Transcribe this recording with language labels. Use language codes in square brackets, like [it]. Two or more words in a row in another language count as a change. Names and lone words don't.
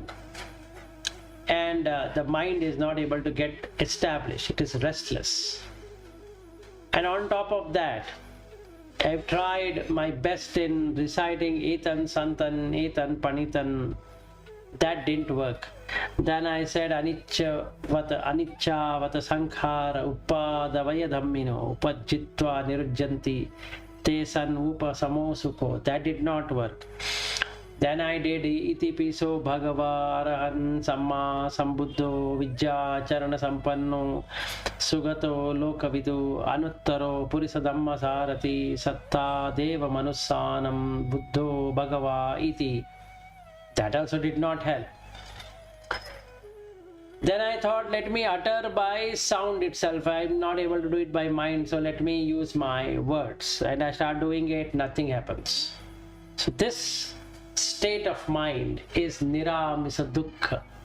[en] And the mind is not able to get established. It is restless. And on top of that, I've tried my best in reciting [pi] Etan Santan, Etan Panitan. [en] That didn't work. Then I said [pi] Anicca Vata Sankhara Upadavaya Dhammino Upajitva Nirujjanti Tesan Upa Samosukho. [en] That did not work. Then I did [pi] Iti Piso Bhagava Arahan Samma Sambuddho Vijja Charana Sampanno Sugato Lokavidu Anuttaro Purisa Dhamma Sarati Satta Deva Manussanam Buddho Bhagava Iti. [en] That also did not help. Then I thought, let me utter by sound itself. I'm not able to do it by mind, so let me use my words. And I start doing it, nothing happens. So this state of mind is [pi] Niramisa Dukkha.